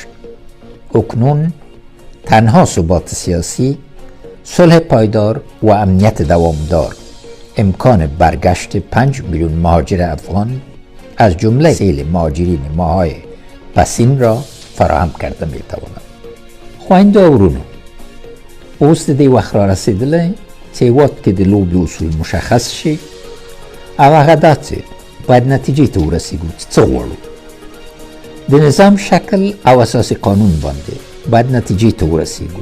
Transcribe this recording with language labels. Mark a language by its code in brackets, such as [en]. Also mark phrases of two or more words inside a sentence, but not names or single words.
[fa] اکنون تنها ثبات سیاسی، صلح پایدار و امنیت دوامدار امکان برگشت 5 میلیون مهاجر افغان از جمله سیل مهاجرین ماهای پسین را فراهم کرده می تواند. [ps] خویندو ورونو، اوس د دې وخت را رسېدلی چې هېواد کې د لوبې اصول مشخص شي او هغه دا چې باید نتیجې ته ورسېږو چې څه غواړو. د نظام شکل او اساسي قانون باندې باید نتیجې ته ورسېږو.